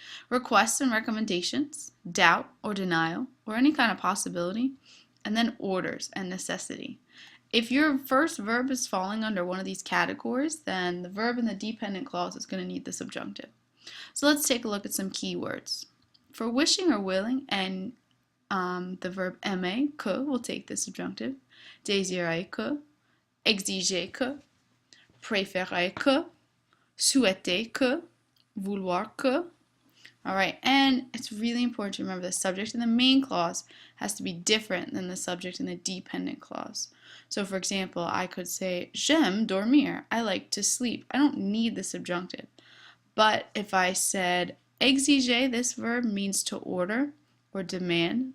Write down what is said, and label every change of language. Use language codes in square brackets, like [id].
[en] Requests and recommendations, doubt or denial, or any kind of possibility, and then orders and necessity. If your first verb is falling under one of these categories, then the verb in the dependent clause is going to need the subjunctive. So let's take a look at some keywords. For wishing or willing, and the verb aimer, que, will take the subjunctive. [fr] Désirer que, exiger que, préférer que, souhaiter que, vouloir que. [en] All right, and it's really important to remember the subject in the main clause has to be different than the subject in the dependent clause. So for example, I could say, [fr] j'aime dormir, [en] I like to sleep. I don't need the subjunctive. But if I said exiger, this verb means to order or demand.